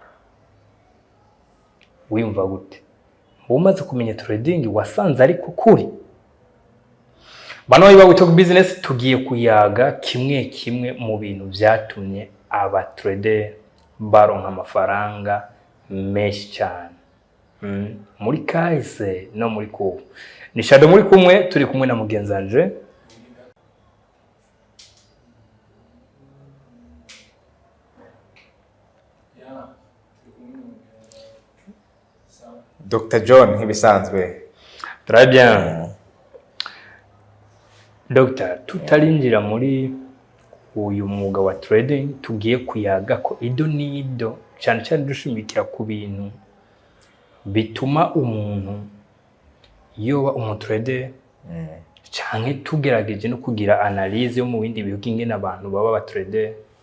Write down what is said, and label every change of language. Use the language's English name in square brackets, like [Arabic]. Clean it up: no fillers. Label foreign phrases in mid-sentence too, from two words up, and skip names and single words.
[Rundi] Wiyumva gute? Umaze kumenya trading wasanze ariko kuri. Bano biba [English] we talk business [Rundi] tugiye kuyaga kimwe mu bintu byatumye aba trader baronka amafaranga menshi cyane. Muri kahise no muri kubu. Ni Shadow muri kumwe turi kumwe na mugenzanje. Dr. John nkibisanzwe. [French] Très bien. [Rundi] Dr. tutarinjira muri uyu mwuga wa trading tugiye kuyaga ko ido nido cyane dushimikira ku bintu bituma umuntu yoba umutrader cyane tugerageje no kugira analyse yo mu bindi bihugu ingene abantu baba abatrader.